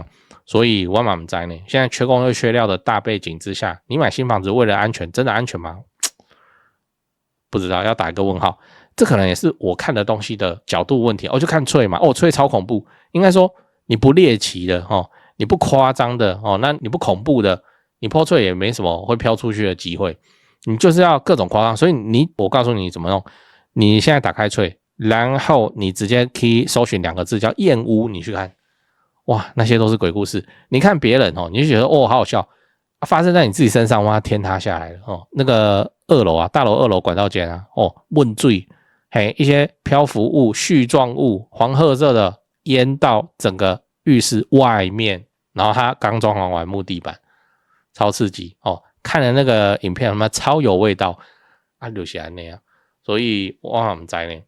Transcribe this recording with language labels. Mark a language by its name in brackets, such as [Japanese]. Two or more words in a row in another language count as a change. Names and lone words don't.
[Chinese] 所以我嘛不知道呢，現在缺工又缺料的大背景之下，你買新房子為了安全，真的安全嗎？不知道，要打一個問號。這可能也是我看的東西的角度問題。就看脆嘛，脆超恐怖。應該說你不獵奇的你不誇張的那你不恐怖的，你破脆也沒什麼會飄出去的機會。你就是要各種誇張，所以我告訴你怎麼弄。你現在打開脆，然後你直接 key 搜尋2個字叫驗屋，你去看，哇，那些都是鬼故事。你看別人你就覺得好好笑，發生在你自己身上，哇，天塌下來了那個2樓啊，大樓2樓管道間啊問罪一些漂浮物、絮狀物、黃褐色的淹到整個浴室外面，然後它剛裝潢完木地板，超刺激看了那個影片，他媽超有味道留下來那樣，所以我不知道呢。